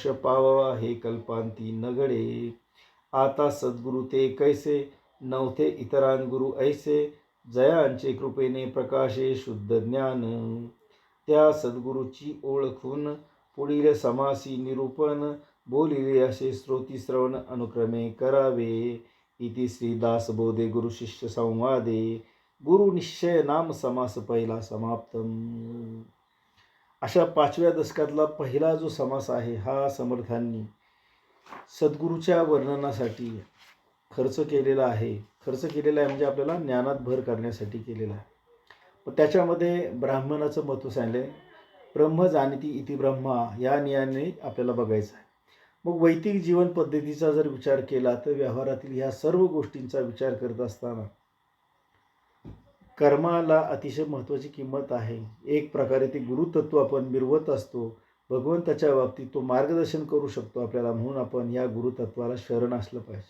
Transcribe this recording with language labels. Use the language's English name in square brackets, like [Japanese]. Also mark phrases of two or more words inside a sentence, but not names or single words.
[Marathi] पावावा, हे कल्पांती न घडे, आता सद्गुरु ते कैसे, नव्हते इतरान गुरु ऐसे, जयांचे कृपेने प्रकाशे शुद्ध ज्ञान, त्या सद्गुरूची ओळखून पुढील समासी निरूपण, बोलिले असे श्रोती श्रवण अनुक्रमे करावे, [Sanskrit] इति श्री दासबोधे गुरु शिष्य संवादे, [Marathi] गुरु निश्चय नाम समास पहिला समाप्तम. अशा 5व्या दशकातला पहिला जो समास आहे हा समर्थांनी सद्गुरूच्या वर्णनासाठी खर्च केलेला आहे. खर्च केलेला आहे म्हणजे आपल्याला ज्ञानात भर करण्यासाठी केलेला आहे. पण त्याच्यामध्ये ब्राह्मणाचं महत्त्व सांगले, ब्रह्म जाणती इति ब्रह्मा, या नियाने आपल्याला बघायचं आहे. मग वैदिक जीवन पद्धतीचा जर विचार केला तर व्यवहारातील ह्या सर्व गोष्टींचा विचार करत असताना कर्माला अतिशय महत्त्वाची किंमत आहे. एक प्रकारे ते गुरुतत्व आपण मिरवत असतो. भगवंताच्या बाबतीत तो मार्गदर्शन करू शकतो आपल्याला, म्हणून आपण या गुरुतत्वाला शरण असलं पाहिजे.